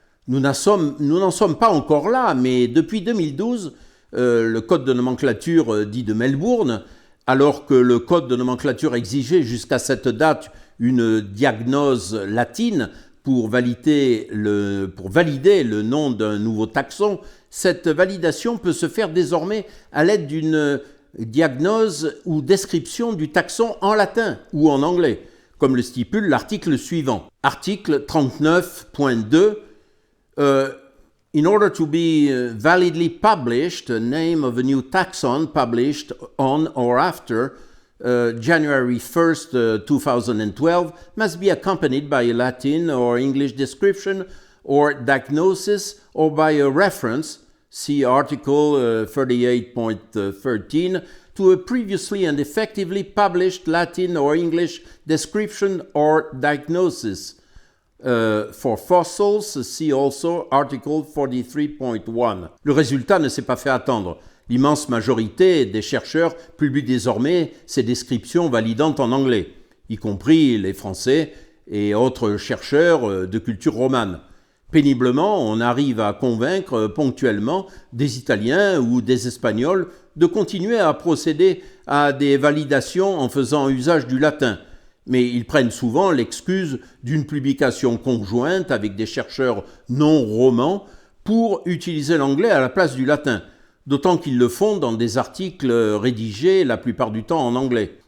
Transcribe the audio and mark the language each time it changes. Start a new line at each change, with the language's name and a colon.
French: Nous n'en sommes pas encore là, mais depuis 2012, le code de nomenclature dit de Melbourne, alors que le code de nomenclature exigeait jusqu'à cette date une diagnose latine pour valider le nom d'un nouveau taxon, cette validation peut se faire désormais à l'aide d'une diagnose ou description du taxon en latin ou en anglais, comme le stipule l'article suivant.
English: Article 39.2 In order to be validly published, the name of a new taxon published on or after January 1st, 2012 must be accompanied by a Latin or English description or diagnosis or by a reference, see Article 38.13, to a previously and effectively published Latin or English description or diagnosis. For fossils, see also Article 43.1.
French: Le résultat ne s'est pas fait attendre. L'immense majorité des chercheurs publient désormais ces descriptions validantes en anglais, y compris les Français et autres chercheurs de culture romane. Péniblement, on arrive à convaincre ponctuellement des Italiens ou des Espagnols de continuer à procéder à des validations en faisant usage du latin, mais ils prennent souvent l'excuse d'une publication conjointe avec des chercheurs non romans pour utiliser l'anglais à la place du latin, d'autant qu'ils le font dans des articles rédigés la plupart du temps en anglais.